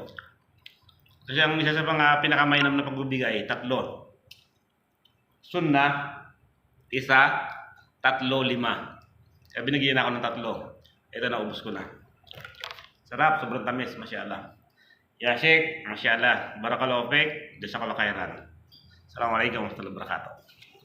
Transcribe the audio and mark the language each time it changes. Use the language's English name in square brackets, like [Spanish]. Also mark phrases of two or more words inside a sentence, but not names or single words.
[Filipino] Kasi ang isa sa mga pinakamainam na pagbibigay, tatlo. Sunnah, isa, tatlo, lima. Kaya binigyan ako ng tatlo. Ito na, ubos ko na. Sarap, sobrang tamis, masyaallah. [Arabic] يا شيخ, masyaallah. بارك الله فيك، جزاك الله خيرا. السلام عليكم ورحمة الله وبركاته.